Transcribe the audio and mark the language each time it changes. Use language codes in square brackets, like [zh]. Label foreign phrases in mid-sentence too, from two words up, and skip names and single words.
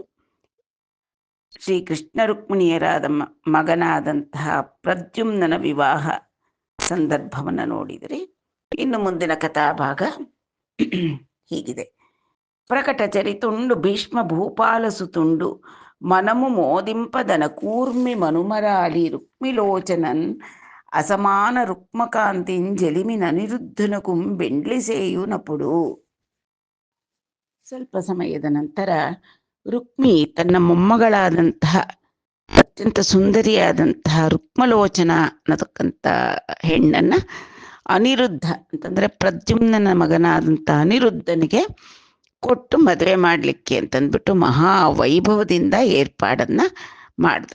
[kn] ಶ್ರೀಕೃಷ್ಣ ರುಕ್ಮಿಣಿಯರಾದ ಮಗನಾದಂತಹ ಪ್ರದ್ಯುಮ್ನನ ವಿವಾಹ ಸಂದರ್ಭವನ್ನು ನೋಡಿದರೆ ಇನ್ನು ಮುಂದಿನ ಕಥಾಭಾಗ ಹೀಗಿದೆ. [te] ప్రకట చరితుండు భీష్మ భూపాలసుతుండు మనము మోదింపదన కూర్మి మనుమరాలి రుక్మిలోచనన్ అసమాన రుక్మకాంతింజలిమిన అనిరుద్ధనకు బెండ్లిసేయునపుడు. [kn] ಸ್ವಲ್ಪ ಸಮಯದ ನಂತರ ರುಕ್ಮಿ ತನ್ನ ಮೊಮ್ಮಗಳಾದಂತಹ ಅತ್ಯಂತ ಸುಂದರಿಯಾದಂತಹ ರುಕ್ಮಲೋಚನ ಅನ್ನತಕ್ಕಂಥ ಹೆಣ್ಣನ್ನ ಅನಿರುದ್ಧ ಅಂತಂದ್ರೆ ಪ್ರದ್ಯುಮ್ನನ ಮಗನಾದಂತಹ ಅನಿರುದ್ಧನಿಗೆ ಕೊಟ್ಟು ಮದುವೆ ಮಾಡಲಿಕ್ಕೆ ಅಂತಂದ್ಬಿಟ್ಟು ಮಹಾ ವೈಭವದಿಂದ ಏರ್ಪಾಡನ್ನ ಮಾಡ್ದ.